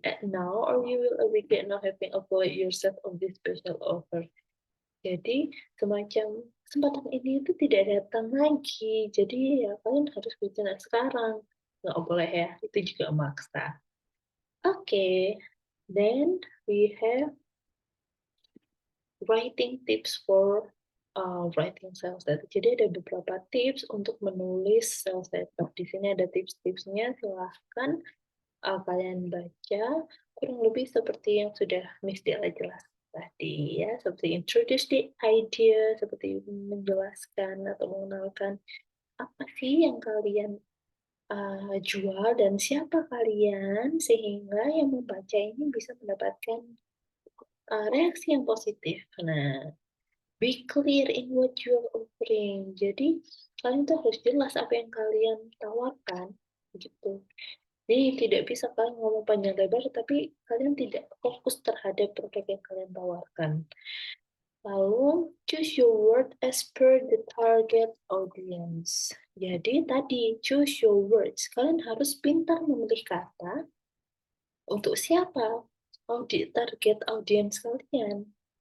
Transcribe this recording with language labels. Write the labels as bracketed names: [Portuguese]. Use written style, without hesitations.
[English] Act now, or you will regret not having avoid yourself of this special offer. [Indonesian] Jadi semacam kesempatan ini itu tidak datang lagi. Jadi ya kalian harus bertindak sekarang. Nggak boleh ya, itu juga maksa. [English] Okay, then we have writing tips for writing sales letter. [Indonesian] Jadi ada beberapa tips untuk menulis sales letter. Di sini ada tips-tipsnya, silahkan kalian baca. Kurang lebih seperti yang sudah Miss Della jelaskan tadi ya, seperti [English] introduce the idea, [Indonesian] seperti menjelaskan atau mengenalkan apa sih yang kalian jual dan siapa kalian, sehingga yang membaca ini bisa mendapatkan reaksi yang positif. [English] Nah, be clear in what you are offering. [Indonesian] Jadi, kalian tuh harus jelas apa yang kalian tawarkan, gitu. Jadi, tidak bisa kalian ngomong panjang lebar, tapi kalian tidak fokus terhadap produk yang kalian tawarkan. [English] Lalu, choose your word as per the target audience. [Indonesian] Jadi, tadi, [English] choose your words. [Indonesian] Kalian harus pintar memilih kata untuk siapa? Target audience kalian.